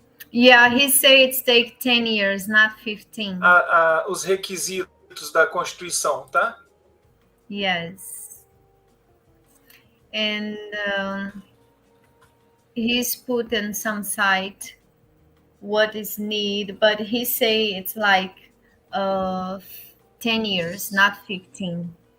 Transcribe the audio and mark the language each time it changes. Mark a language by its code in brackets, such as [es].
[en] Yeah, he said it's take 10 years, not 15. [pt] Os requisitos da Constituição, tá? [en] Yes. And he's put in some site what is need, but he say it's like 10 years, not 15.